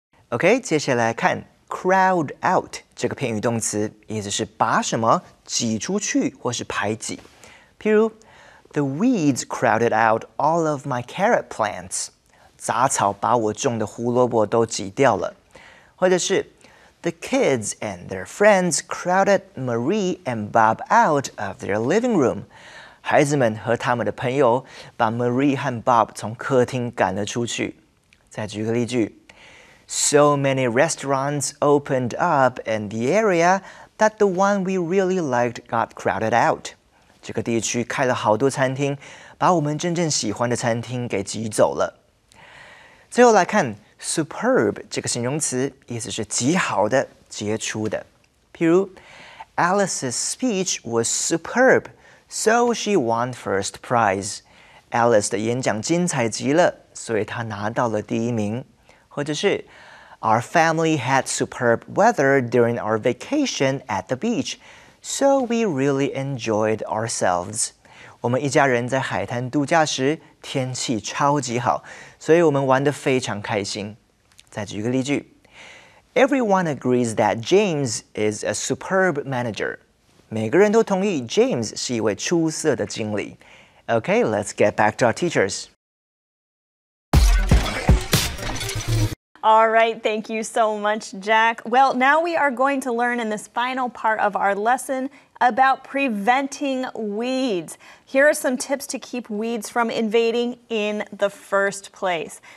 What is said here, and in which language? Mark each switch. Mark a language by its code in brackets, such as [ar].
[zh] OK， 接下来看 crowd out 这个片语动词，意思是把什么挤出去或是排挤。 [en] 譬如 The weeds crowded out all of my carrot plants. [zh] 杂草把我种的胡萝卜都挤掉了。或者是 [en] The kids and their friends crowded Marie and Bob out of their living room. [zh] 孩子们和他们的朋友把 Marie 和 Bob 从客厅赶了出去。再举个例句 [en] ：So many restaurants opened up in the area that the one we really liked got crowded out. [zh] 这个地区开了好多餐厅，把我们真正喜欢的餐厅给挤走了。最后来看 superb 这个形容词，意思是极好的、杰出的。譬如 [en] Alice's speech was superb, so she won first prize. [zh] Alice 的演讲精彩极了，所以她拿到了第一名。或者是 [en] Our family had superb weather during our vacation at the beach, so we really enjoyed ourselves. [zh] 我们一家人在海滩度假时，天气超级好，所以我们玩得非常开心。再举个例句 [en] Everyone agrees that James is a superb manager. [zh] 每个人都同意 James 是一位出色的经理。 [en] Okay, let's get back to our teachers. All right, thank you so much, Jack. Well, now we are going to learn in this final part of our lesson about preventing weeds. Here are some tips to keep weeds from invading in the first place.